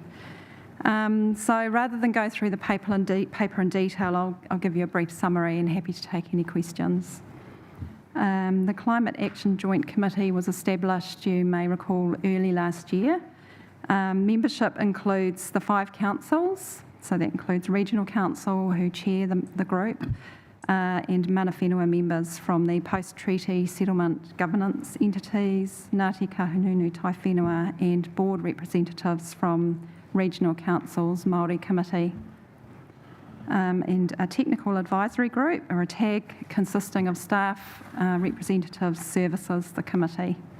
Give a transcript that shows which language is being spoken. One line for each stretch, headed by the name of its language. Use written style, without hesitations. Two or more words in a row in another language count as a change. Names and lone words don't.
English: So rather than go through the paper in detail, I'll give you a brief summary and happy to take any questions. The Climate Action Joint Committee was established, you may recall, early last year. Membership includes the 5 councils, so that includes Regional Council, who chair the group, and
Māori: mana whenua
English: members from the post-treaty settlement governance entities, Ngāti Kahungunu Tai Whenua, and board representatives from Regional Council's Māori Committee. And a technical advisory group, or a TAG, consisting of staff, representatives, services, the committee.